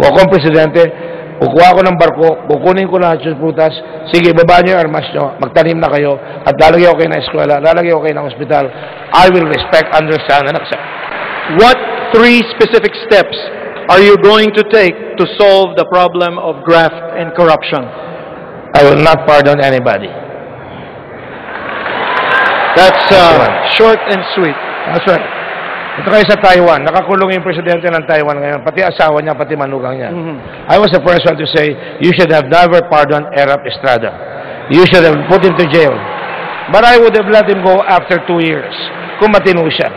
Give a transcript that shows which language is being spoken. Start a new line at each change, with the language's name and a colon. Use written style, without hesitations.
Filipino: Kung akong presidente, kukuha ko ng barko, kukunin ko lahat yung prutas, sige, baba nyo yung armas nyo, magtanim na kayo, at lalagay ko kayo ng eskwela, lalagay ko kayo ng ospital.
English: I will respect, understand, and accept. What 3 specific steps are you going to take to solve the problem of graft and corruption? I will not pardon anybody. That's short and sweet. That's right.
Filipino: Ito kayo sa Taiwan, nakakulong yung presidente ng Taiwan ngayon, pati asawa niya, pati manugang niya.
English: I was the first one to say, you should have never pardoned Erap Estrada. You should have put him to jail. But I would have let him go after 2 years,
Filipino: kung matino siya.